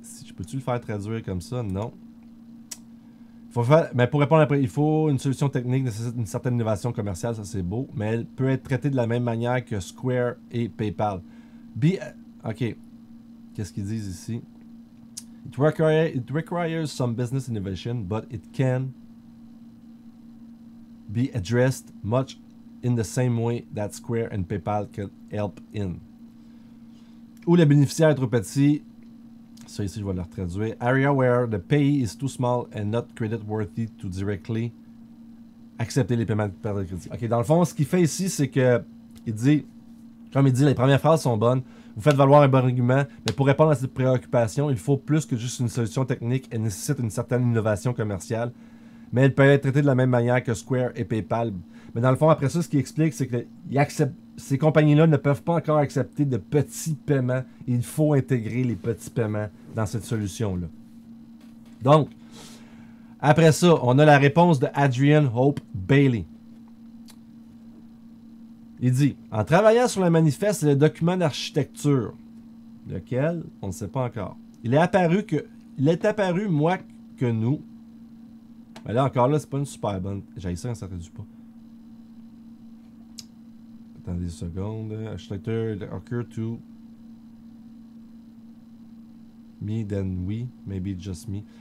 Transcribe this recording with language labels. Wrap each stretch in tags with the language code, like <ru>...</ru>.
<fr>Si je peux-tu le faire traduire comme ça? Non. Mais pour répondre après, il faut une solution technique, nécessite une certaine innovation commerciale, ça c'est beau, mais elle peut être traitée de la même manière que Square et PayPal. OK. Qu'est-ce qu'ils disent ici?</fr> <en>It requires some business innovation, but it can be addressed much in the same way that Square and PayPal can help in.</en> <fr>Où le bénéficiaire est trop petit, ça ici je vais le traduire.</fr> <en>Area where the payee is too small and not credit worthy to directly</en> <fr>accepter les paiements par le crédit. Ok, dans le fond, ce qu'il fait ici, c'est que il dit, comme il dit, les premières phrases sont bonnes. Vous faites valoir un bon argument, mais pour répondre à cette préoccupation, il faut plus que juste une solution technique. Elle nécessite une certaine innovation commerciale, mais elle peut être traitée de la même manière que Square et PayPal. Mais dans le fond, après ça, ce qu'il explique, c'est que ces compagnies-là ne peuvent pas encore accepter de petits paiements. Il faut intégrer les petits paiements dans cette solution-là. Donc, après ça, on a la réponse de Adrian Hope Bailey. Il dit, en travaillant sur le manifeste et le document d'architecture, lequel, on ne sait pas encore, il est apparu, moi, que nous, mais là encore, là, c'est pas une super bonne, j'ai ça, ça ne traduit pas. Attendez une seconde,</fr> <en>architecture occur to me than we, maybe just me.</en>